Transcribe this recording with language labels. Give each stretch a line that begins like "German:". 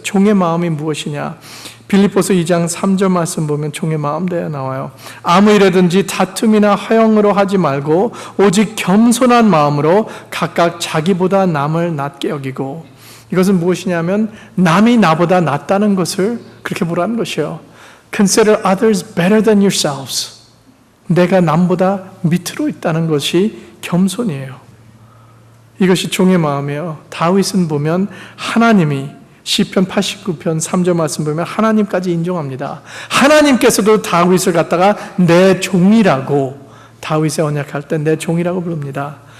Korean: 종의 마음이 무엇이냐? 빌립보서 2장 3절 말씀 보면 종의 마음 대해 나와요. 아무 일에든지 다툼이나 허영으로 하지 말고 오직 겸손한 마음으로 각각 자기보다 남을 낮게 여기고, 이것은 무엇이냐면 남이 나보다 낫다는 것을 그렇게 보라는 것이에요.
English: Consider others better than yourselves.
Korean: 내가 남보다 밑으로 있다는 것이 겸손이에요. 이것이 종의 마음이에요. 다윗은 보면 하나님이 시편 89편 3절 말씀 보면 하나님까지 인정합니다. 하나님께서도 다윗을 갖다가 내 종이라고, 다윗의 언약할 때 내 종이라고 부릅니다.